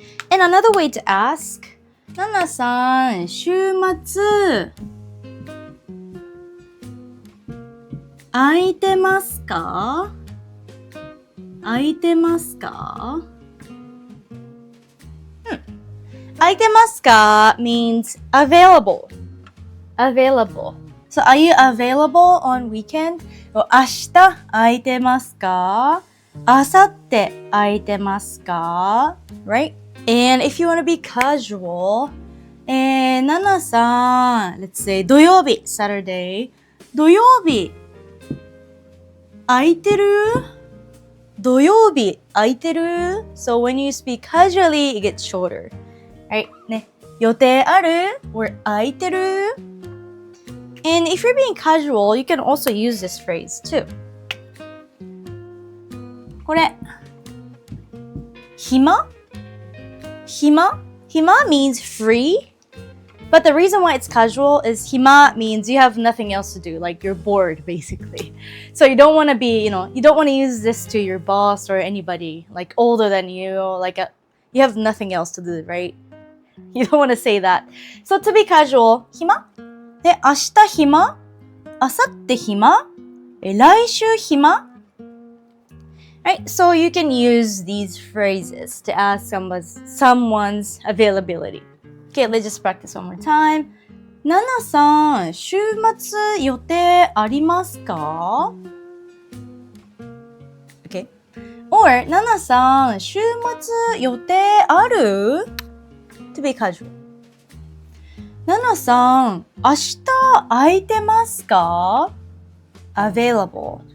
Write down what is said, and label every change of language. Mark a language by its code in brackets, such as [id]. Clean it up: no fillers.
[en] And another way to ask, [ja] ナナさん、週末空いてますか空いてますか空いてますか [en] means available. Available. So are you available on weekend? [ja] 明日空いてますか明後日空いてますか Right? [en] And if you want to be casual, ナナさん、let's say 土曜日、Saturday. [ja] 土曜日空いてる土曜日空いてる [en] So when you speak casually, it gets shorter. Right? ね。 [ja] 予定ある [en] or [ja] 空いてる [en] And if you're being casual, you can also use this phrase too. [ja] これ暇 [en] means free. But the reason why it's casual is 暇 means you have nothing else to do. Like you're bored, basically. So you don't want to be, you don't want to use this to your boss or anybody like older than you. You have nothing else to do, right? You don't want to say that. So to be casual, [ja] 暇で、明日暇明後日暇来週暇 [en] Right? So you can use these phrases to ask someone's availability. Okay, let's just practice one more time. [ja] ナナさん、週末予定ありますか Okay. [en] Or [ja] ナナさん、週末予定ある [en] To be casual. [ja] ナナさん、明日空いてますか Available.